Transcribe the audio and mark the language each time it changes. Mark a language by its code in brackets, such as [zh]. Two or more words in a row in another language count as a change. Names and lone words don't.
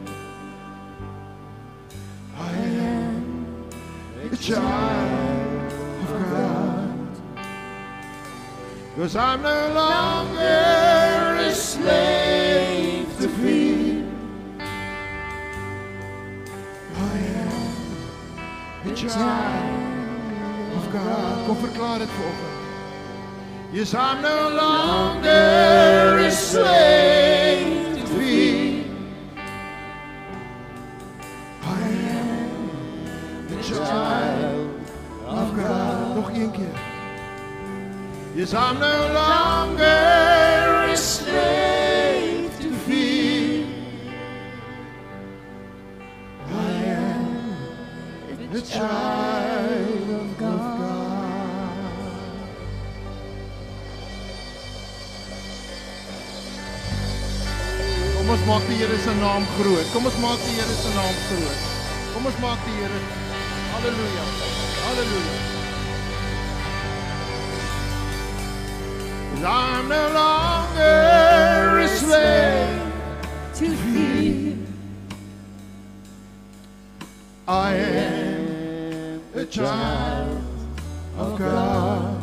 [en] I am a child of God. 'Cause I'm no longer a slave to fear. I am a child of God. [af] Kom verklaar dit vanoggend. [en] Yes, I'm no longer a slave to fear. I am a child of God. [af] Nog een keer. [en] Yes, I'm no longer a slave to fear. I am a child of God. [af] Kom ons maak die Here se naam groot. Kom ons maak die Here se naam groot. Kom ons maak die Here. Halleluja. Halleluja. [en] I'm no longer a slave to fear. I am a child of God.